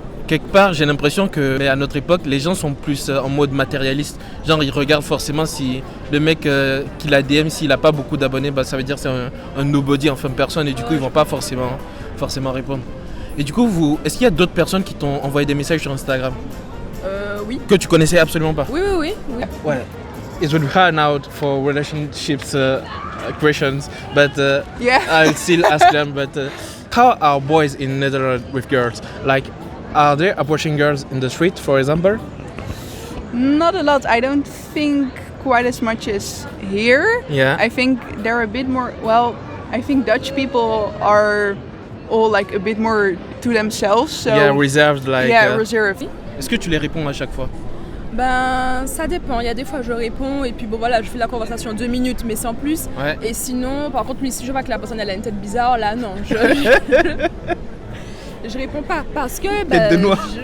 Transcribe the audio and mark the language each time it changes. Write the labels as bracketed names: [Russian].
[French] Quelque part, j'ai l'impression que à notre époque, les gens sont plus en mode matérialiste. Genre, ils regardent forcément si le mec qui la DM, s'il a pas beaucoup d'abonnés, bah, ça veut dire que c'est un nobody, enfin personne, et du coup, ils vont pas forcément répondre. Et du coup, est-ce qu'il y a d'autres personnes qui t'ont envoyé des messages sur Instagram Oui. que tu connaissais absolument pas? Oui. Ouais. [English] It would be hard now for relationships questions, but Yeah. I'll still ask them. But how are boys in Netherlands with girls? Like, are they approaching girls in the street, for example? Not a lot. I don't think quite as much as here. Yeah. I think they're a bit more. Well, I think Dutch people are all like a bit more to themselves. So Yeah, reserved, like. yeah, reserved. [French] Est-ce que tu les réponds à chaque fois? Ben, ça dépend. Il y a des fois je réponds et puis bon voilà, je fais la conversation 2 minutes, mais sans plus. Ouais. Et sinon, par contre, si je vois que la personne elle a une tête bizarre, là non, je réponds pas parce que Tête de noix.